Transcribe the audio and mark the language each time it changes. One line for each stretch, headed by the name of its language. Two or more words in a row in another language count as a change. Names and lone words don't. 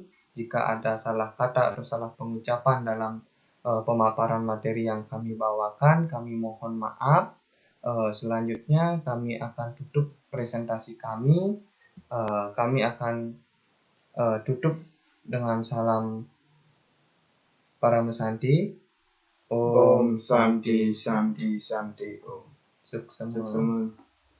Indonesian: Jika ada salah kata atau salah pengucapan dalam pemaparan materi yang kami bawakan, kami mohon maaf. Selanjutnya kami akan tutup presentasi kami. Kami akan tutup dengan salam Parama Santi.
Sanskrit: Om Santi Santi Santi Om. Suksema. Suksema.